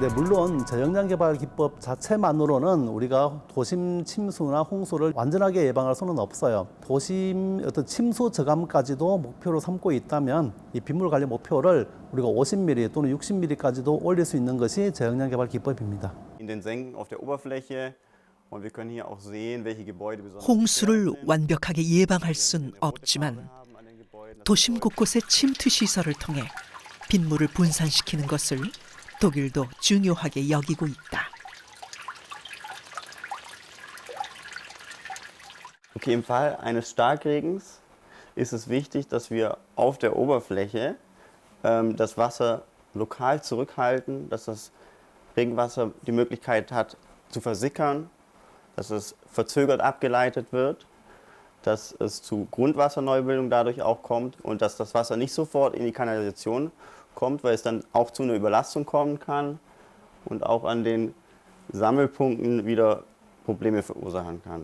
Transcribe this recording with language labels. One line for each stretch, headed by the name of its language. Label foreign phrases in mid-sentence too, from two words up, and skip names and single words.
Korean: 네, 물론 저역량 개발 기법 자체만으로는 우리가 도심 침수나 홍수를 완전하게 예방할 수는 없어요. 도심 어떤 침수 저감까지도 목표로 삼고 있다면 이 빗물 관리 목표를 우리가 50mm 또는 60mm까지도 올릴 수 있는 것이 저역량 개발 기법입니다.
German: in den Senken auf der Oberfläche und wir können hier auch sehen, welche Gebäude besonders
Korean: 홍수를 완벽하게 예방할 순 없지만 도심 곳곳의 침투 시설을 통해 빗물을 분산시키는 것을 독일도 중요하게 여기고 있다.
German: Okay, im Fall eines Starkregens ist es wichtig, dass wir auf der Oberfläche das Wasser lokal zurückhalten, dass das Regenwasser die Möglichkeit hat zu versickern, dass es verzögert abgeleitet wird, dass es zu Grundwasserneubildung dadurch auch kommt und dass das Wasser nicht sofort in die Kanalisation kommt, weil es dann auch zu einer Überlastung kommen kann und auch an den Sammelpunkten wieder Probleme verursachen kann.